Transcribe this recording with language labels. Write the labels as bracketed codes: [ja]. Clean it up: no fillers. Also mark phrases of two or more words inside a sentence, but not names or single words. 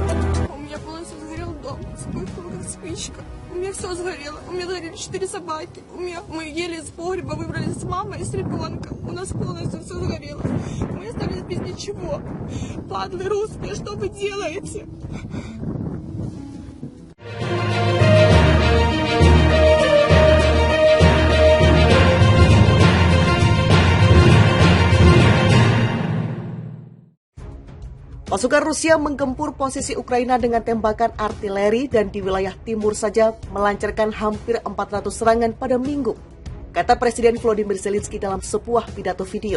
[ru] У меня полностью сгорел дом, вспыхнула как спичка. У меня все сгорело. У меня сгорели 4 собаки. Мы еле из погреба выбрались с мамой и с ребенком. У нас полностью все сгорело. Мы остались без ничего. Падлы русские, что вы делаете? [id] Pasukan Rusia menggempur posisi Ukraina dengan tembakan artileri dan di wilayah timur saja melancarkan hampir 400 serangan pada Minggu, kata Presiden Volodymyr Zelensky dalam sebuah pidato video.